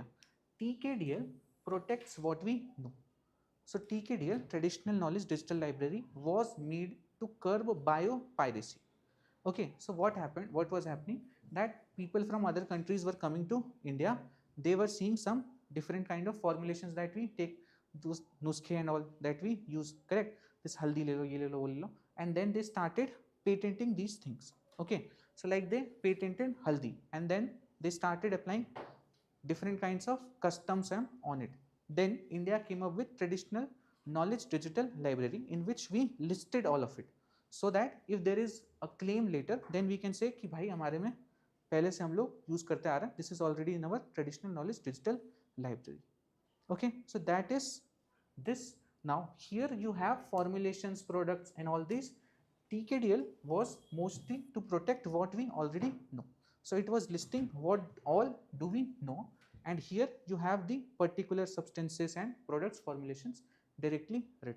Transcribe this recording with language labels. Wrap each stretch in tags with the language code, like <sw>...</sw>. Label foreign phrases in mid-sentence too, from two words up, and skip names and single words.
<en>TKDL protects what we know. So TKDL, Traditional Knowledge Digital Library, was made to curb biopiracy. Okay, so what happened? What was happening? That people from other countries were coming to India. They were seeing some different kind of formulations that we take, those nuskhe and all that we use. Correct? This</en> <hi>हल्दी ले लो, ये ले लो, वो ले लो,</hi> <en>and then they started patenting these things. Okay, So like they patented haldi and then they started applying different kinds of customs on it. Then India came up with traditional knowledge digital library in which we listed all of it, so that if there is a claim later then we can say</en> <hi>कि भाई हमारे में पहले से हम लोग यूज करते आ रहे हैं,</hi> <en>this is already in our traditional knowledge digital library. Okay, so that is this. Now here you have formulations, products and all these. TKDL was mostly to protect what we already know, so it was listing what all do we know, and here you have the particular substances and products formulations directly written.</en>